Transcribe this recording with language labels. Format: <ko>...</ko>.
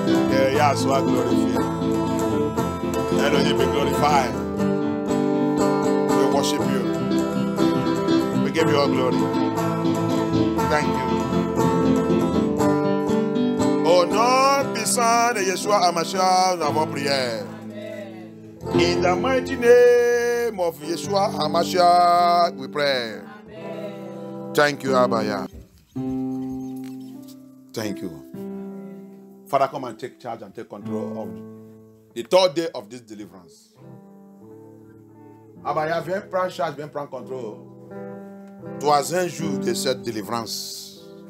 <fr>Que Yah soit glorifié.</fr> <en>Elohim be glorified. We worship you. We give you all glory. Thank you.</en> <fr>Au nom puissant de Yeshua HaMashiach, nous avons prié.</fr> <en>In the mighty name of Yeshua HaMashiach, we pray. Amen. Thank you, Abaya. Thank you. Father, come and take charge and take control of the third day of this deliverance.</en> <fr>Abaya, viens prendre charge, viens prendre contrôle. Troisième jour de cette délivrance.</fr>